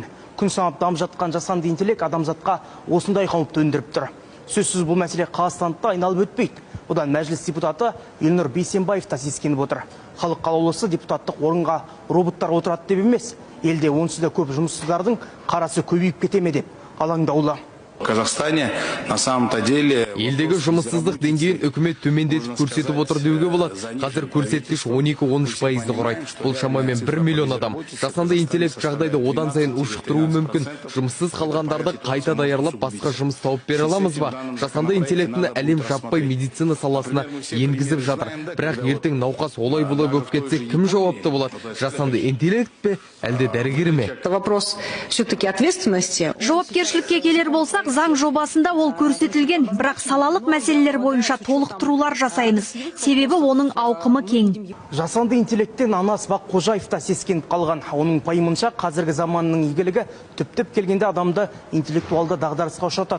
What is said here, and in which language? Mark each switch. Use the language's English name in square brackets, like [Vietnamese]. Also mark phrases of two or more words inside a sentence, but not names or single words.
[Kazakh] Күн санап дамып жатқан жасанды интеллект адамзатқа осындай қауіп төндіріп тұр. Сөзсіз бұл мәселе Қазақстанды айналып өтпейді. Бұдан мәжіліс депутаты Елнұр Бейсенбаев та сескеніп отыр. Халық қалаулысы депутаттық орынға роботтар отырады деп емес, елде онсыз да көп жұмыссыздардың қарасы көбейіп кете ме деп алаңдаулы. [Russian] В Казахстане на самом-то деле [Kazakh] елдегі жұмыссыздық деңгейін үкімет төмендетіп көрсетіп отыр деуге болады. Қазір көрсеткіш 12-13% құрайды. Бұл шамамен 1 миллион адам. Жасанды интеллект жағдайды одан сайын ушықтыруы мүмкін. Жұмыссыз қалғандарды қайта даярлап басқа жұмыс тауып бере аламыз ба? Жасанды интеллектіні әлем жаппай медицина саласына енгізіп жатыр. Бірақ ертең науқас олай-бұлай болып кетсе, кім жауапты болады? Жасанды интеллект пе, әлде дәрігер ме? [Russian] Вопрос все-таки ответственности. [Kazakh] Жауапкершілікке келер болсақ, заң жобасында ол көрсетілген, бірақ салалық мәселелер бойынша толықтырулар жасаймыз. Себебі оның ауқымы кең. Жасанды интеллекттен Анас Баққожаев та сескеніп қалған. Оның пайымынша қазіргі заманның игілігі түптеп келгенде адамды интеллектуалды дағдарысқа ұшыратады.